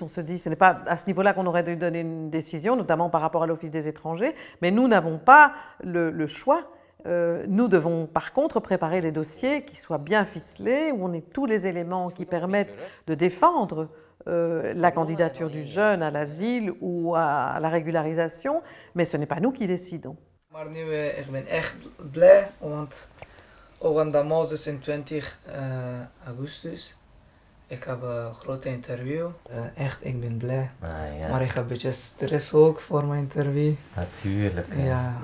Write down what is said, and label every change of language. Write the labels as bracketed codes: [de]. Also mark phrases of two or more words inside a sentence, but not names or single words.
[fr] On se dit que ce n'est pas à ce niveau-là qu'on aurait dû donner une décision, notamment par rapport à l'Office des étrangers, mais nous n'avons pas le choix. Nous devons par contre préparer des dossiers qui soient bien ficelés, où on ait tous les éléments qui permettent de défendre la candidature du jeune à l'asile ou à la régularisation, mais ce n'est pas nous qui décidons. [nl] Maar nu, ik ben echt blij, want ook 26 augustus. Ik heb een grote interview. Echt, ik ben blij. Ja. Maar ik heb een beetje stress ook voor mijn interview. Natuurlijk, ja,